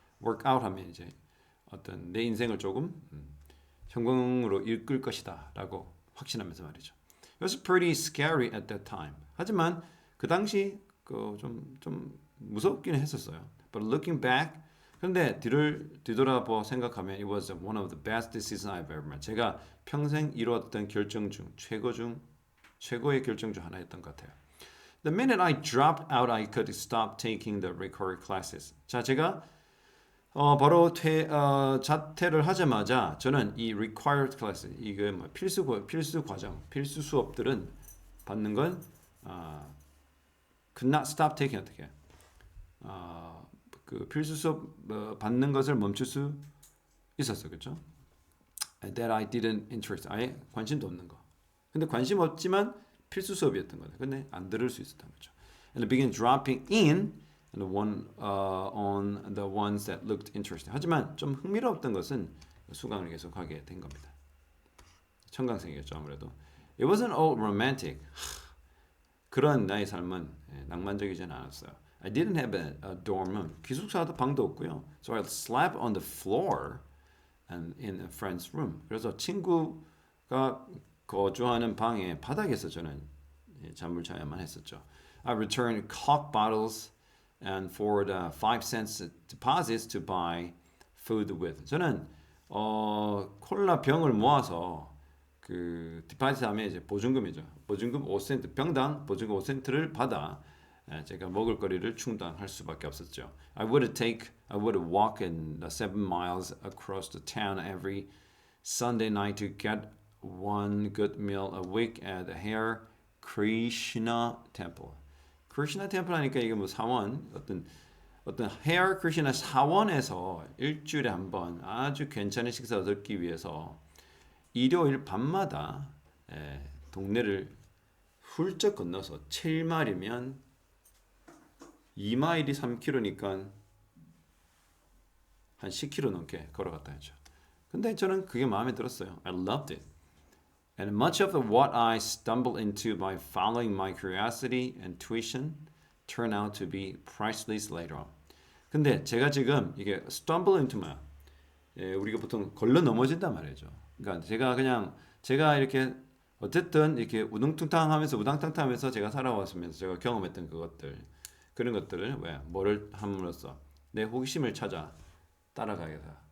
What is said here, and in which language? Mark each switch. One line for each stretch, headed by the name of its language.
English: work out
Korean: 하면 이제 어떤 내 인생을 조금 성공으로 이끌 것이다라고 확신하면서 말이죠.
English: It was pretty scary at that time.
Korean: 하지만 그 당시 좀 무섭기는 했었어요.
English: But looking back,
Korean: 그런데 뒤돌아보 생각하면
English: it was one of the best decisions I've ever made.
Korean: 제가 평생 이루었던 결정 중 최고의 결정 중 하나였던 것 같아요.
English: The minute I dropped out, I could stop taking the required classes.
Korean: 자, 제가 바로 자퇴를 하자마자 저는 이 required class, 이게 뭐 필수 과정, 필수 수업들은 받는 건
English: could not stop taking
Korean: 어떻게? 그 필수 수업 받는 것을 멈출 수 있었어, 그렇죠?
English: That I didn't interest,
Korean: 아예 관심도 없는 거. 근데 관심 없지만 필수 수업이었던 거네. 근데 안 들을 수 있었던 거죠.
English: And began dropping in on the ones that looked interesting.
Korean: 하지만 좀 흥미로웠던 것은 수강을 계속하게 된 겁니다. 청강생이었죠 아무래도.
English: It wasn't all romantic.
Korean: 그런 나의 삶은 낭만적이진 않았어요.
English: I didn't have a dorm room.
Korean: 기숙사도 방도 없고요.
English: So I slept on the floor and in a friend's room.
Korean: 그래서 친구가 거주하는 방의 바닥에서 저는 잠을 자야만 했었죠.
English: I returned Coke bottles and for the 5 cents deposits to buy food with.
Korean: 저는 콜라 병을 모아서 그 디파짓 하면 이제 보증금이죠. 보증금 5센트 병당 보증금 5센트를 받아 제가 먹을 거리를 충당할 수밖에 없었죠.
English: I would walk in the 7 miles across the town every Sunday night to get one good meal a week at the Hare Krishna Temple.
Korean: 크리시나 템플 하니까 이게 뭐 사원 어떤 Hare Krishna 사원에서 일주일에 한 번 아주 괜찮은 식사 얻기 위해서 일요일 밤마다 동네를 훌쩍 건너서 7마일이면 2마일이 3km니까 한 10km 넘게 걸어갔다 했죠. 근데 저는 그게 마음에 들었어요.
English: I loved it. And much of what I stumbled into by following my curiosity and tuition turned out to be priceless later on.
Korean: 근데 제가 지금 이게 stumble into 뭐야? 우리가 보통 걸러 넘어진단 말이죠. 그러니까 제가 이렇게 어쨌든 이렇게 우당탕탕하면서 제가 살아왔으면서 제가 경험했던 그런 것들을 뭐를 함으로써 내 호기심을 찾아 따라가겠다.